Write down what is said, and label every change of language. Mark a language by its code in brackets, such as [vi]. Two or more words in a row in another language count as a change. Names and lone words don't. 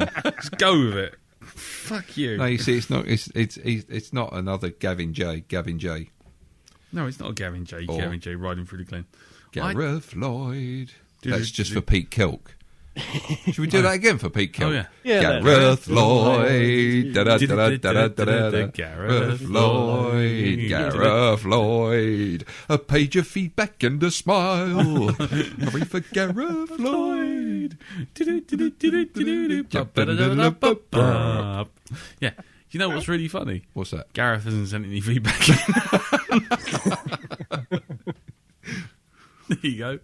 [en] Let's go with it. Fuck you. No, you see, it's not. It's not another Gavin J. No, it's not a Gavin J. Or- Gavin J. riding through the glen. Gareth Lloyd. Dude, That's just dude. for Pete Kelk. Should we do that again for Pete Kelk? Oh, yeah. Yeah, Gareth Lloyd. Da-da-da-da-da-da-da. Gareth Lloyd. Gareth Lloyd. A page of feedback and a smile. Hurry for Gareth Lloyd. Yeah. You know what's really funny? What's that? Gareth hasn't sent any feedback. There you go.